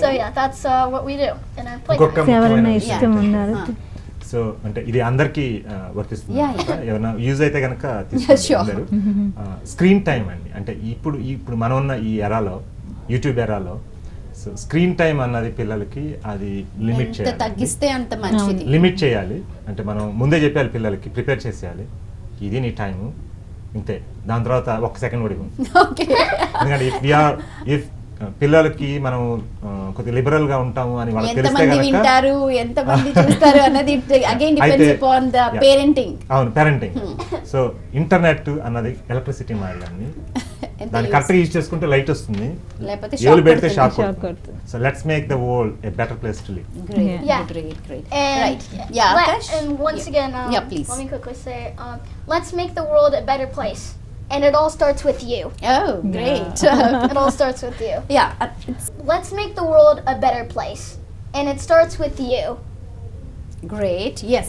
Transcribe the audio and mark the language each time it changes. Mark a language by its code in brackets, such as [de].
[en] So yeah, that's what we do in our playground. [te] So అంటే ఇది అందరికీ వర్తిస్తుంది, ఏమైనా యూజ్ అయితే కనుక తీసుకుంటారు. స్క్రీన్ టైం అండి, అంటే ఇప్పుడు మనం ఉన్న ఈ ఎరాలో, యూట్యూబ్ ఎరాలో, సో స్క్రీన్ టైం అన్నది పిల్లలకి అది లిమిట్ చేయాలి, తగ్గిస్తే అంత మంచిది. లిమిట్ చేయాలి అంటే మనం ముందే చెప్పాలి పిల్లలకి, ప్రిపేర్ చేసేయాలి, ఇది నీ టైము ఇంతే, దాని తర్వాత ఒక్క సెకండ్ కూడా ఇవ్వం. ఎందుకంటే ఇఫ్ పిల్లలకి మనం కొద్దిగా లిబరల్ గా ఉంటాము అని వాళ్ళకి తెలిస్తే వింటారు, ఎంతమంది చూస్తారు అన్నది [en] Again depends upon the parenting. [te] అవును, పేరెంటింగ్. సో ఇంటర్నెట్ అన్నది ఎలక్ట్రిసిటీ మాదిరి, దాన్ని కరెక్ట్ గా యూజ్ చేసుకుంటే లైట్ వస్తుంది, ఏలు పెడితే షాక్ కొడుతుంది. [en] So let's make the world a better place to live. Great. And once again, please. Let me quickly say, let's make the world a better place. And it all starts with you. Oh, great. It all starts with you. Yeah. Let's make the world a better place. And it starts with you. Great. Yes.